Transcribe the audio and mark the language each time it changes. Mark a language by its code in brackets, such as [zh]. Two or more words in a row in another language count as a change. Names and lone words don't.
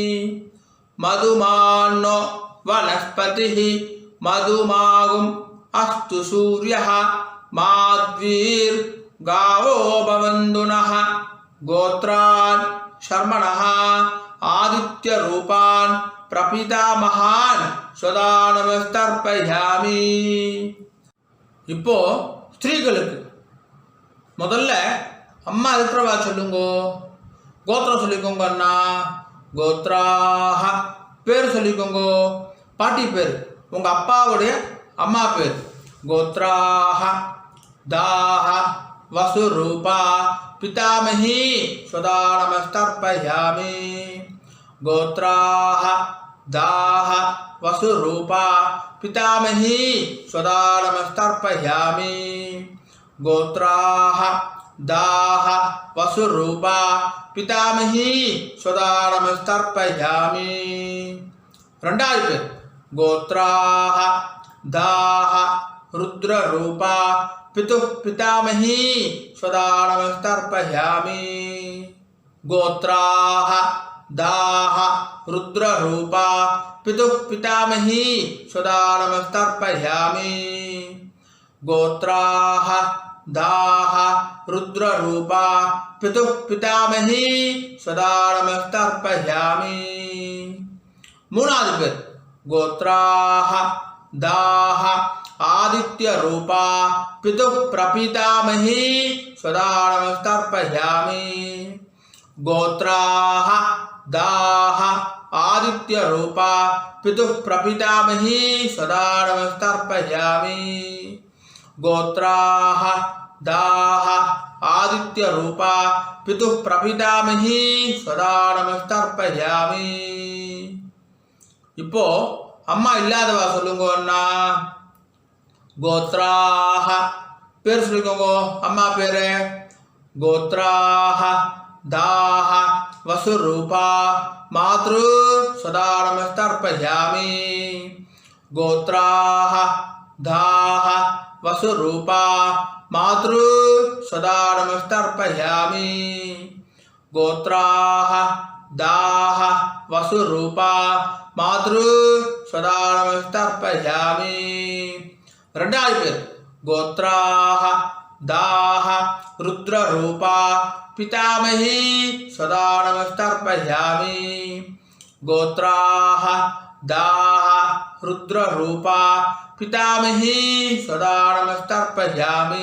[sa] मधुमान्नो वनस्पतिः मधुमागुम् अस्तु सूर्यः माद्वीर् गावो भवन्तुनः गोत्रान् शर्मणः आदित्यरूपान् प्रपितामहान् सदा नमस्तर्पयामि. [ta] இப்போ ஸ்திரீகளுக்கு முதல்ல அம்மா இருக்கிறவா சொல்லுங்கோ. கோத்திரம் சொல்லிக்கோங்க அண்ணா. கோத்ராஹ பேர் சொல்லிக்கோங்க. பாட்டி பேர் உங்கள் அப்பாவுடைய அம்மா பேர். [sa] गोत्राः दाह वसुरूपा पितामही सदा नमस्तर्पयामि. गोत्राः दाह वसुरूपा पितामही सदा नमस्तर्पयामि. गोत्राः दाह वसुरूपा पितामही सदा नमस्तर्पयामि. [ta] ரெண்டாவது பேர் [sa] गोत्राः दाह रुद्ररूपा पितुः पितामही सदा नमस्तर्पयामि. गोत्राः दाह रुद्ररूपा पितुः पितामही सदा नमस्तर्पयामि. गोत्राः दाह रुद्ररूपा पितुः पितामही सदा नमस्तर्पयामि. [ta] மூணாவது பேர் [sa] गोत्राः दाह आदित्यरूपा पितुः प्रपितामही सदा नमस्तर्पयामि. गोत्राः दाह आदित्यरूपा पितुः प्रपितामही सदा नमस्तर्पयामि. गोत्राः दाह आदित्यरूपा पितुः प्रपितामही सदा नमस्तर्पयामि. [ta] இப்போ அம்மா இல்லாதவா சொல்லுங்க அண்ணா. கோத்ராஹ பேர் சொல்லிக்கோங்க அம்மா பேரு. [sa] गोत्राः दाह वसुरूपा मातृ सदा नमस्तर्पयामि. गोत्राः दाह वसुरूपा मातृ सदा नमस्तर्पयामि. गोत्राः दाह वसुरूपा मातृ सदा नमस्तर्पयामि. [ta] ரெண்டாவது பேர் [sa] गोत्राः दाह रुद्ररूपा पितामही सदा नमस्तर्पयामि. गोत्राः दाह रुद्ररूपा पितामही सदा नमस्तर्पयामि.